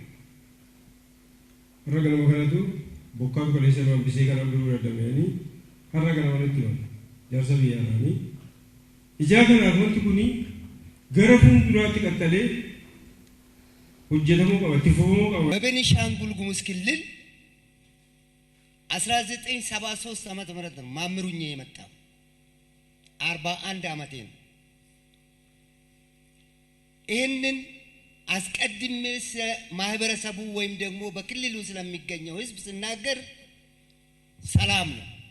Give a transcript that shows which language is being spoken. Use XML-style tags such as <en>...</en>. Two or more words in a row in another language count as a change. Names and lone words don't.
<om>har'a ganama kanatu bokkaatu kaleessa nama bisee kana dhufuu dadhabanii har'a ganama nutti himan jaarsa biyyaadhaanii ijaa kanaaf wanti kuni gara fuulduraatti qaxxalee hojjetamuu qaba itti fufamuu qaba.</om> <am>በቤኒሻንጉል ጉሙዝ ክልል 1973 ዓመተ ምህረት ነው ማምሩኝ የመጣው 41 ዓመቴ ነው። ይህንን አስቀድሜ ማህበረሰቡ ወይም ደግሞ በክልሉ ስለሚገኘው ህዝብ ስናገር ሰላም ነው።</am>